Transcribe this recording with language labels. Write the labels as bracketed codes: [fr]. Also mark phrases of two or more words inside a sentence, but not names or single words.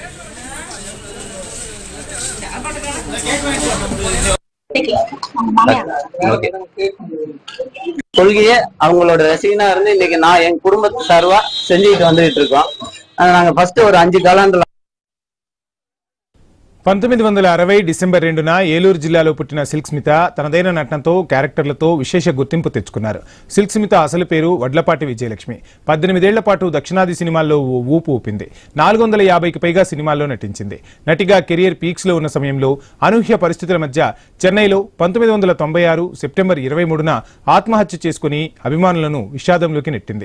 [ta] கொள்கையே அவங்களோட ரசிகனா இருந்து இன்னைக்கு நான் என் குடும்பத்து சார்பா செஞ்சுட்டு வந்துட்டு இருக்கோம். நாங்க ஃபர்ஸ்ட் ஒரு 5 காலாண்டர் [te] 1960 డిసెంబర్ 2న ఏలూరు జిల్లాలో పుట్టిన సిల్క్ స్మిత తనదైన నటనతో, క్యారెక్టర్లతో విశేష గుర్తింపు తెచ్చుకున్నారు. సిల్క్ స్మిత అసలు పేరు వడ్లపాటి విజయలక్ష్మి. 18 ఏళ్ల పాటు దక్షిణాది సినిమాల్లో ఊపు ఊపింది. 450కి పైగా సినిమాల్లో నటించింది. నటిగా కెరియర్ పీక్స్ లో ఉన్న సమయంలో అనూహ్య పరిస్థితుల మధ్య చెన్నైలో 1996 సెప్టెంబర్ 23న ఆత్మహత్య చేసుకుని అభిమానులను విషాదంలోకి నెట్టింది.